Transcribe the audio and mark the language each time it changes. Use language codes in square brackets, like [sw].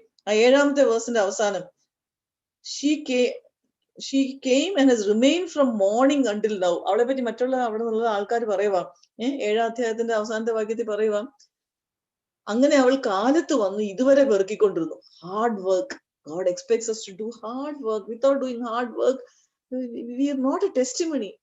[ml] 7-ാമത്തെ വേഴ്സിന്റെ അവസാനം, [en] she came and has remained from morning until now. [ml] അവളെ പറ്റി മറ്റുള്ള അവിടെ നിന്നുള്ള ആൾക്കാർ പറയുവാ, 7-ാം അധ്യായത്തിന്റെ അവസാനത്തെ വാക്യത്തിൽ പറയുവാ, അങ്ങനെ അവൾ കാലത്ത് വന്ന് ഇതുവരെ പെറുക്കിക്കൊണ്ടിരുന്നു. [en] Hard work. God expects us to do hard work. Without doing hard work, we are not a testimony.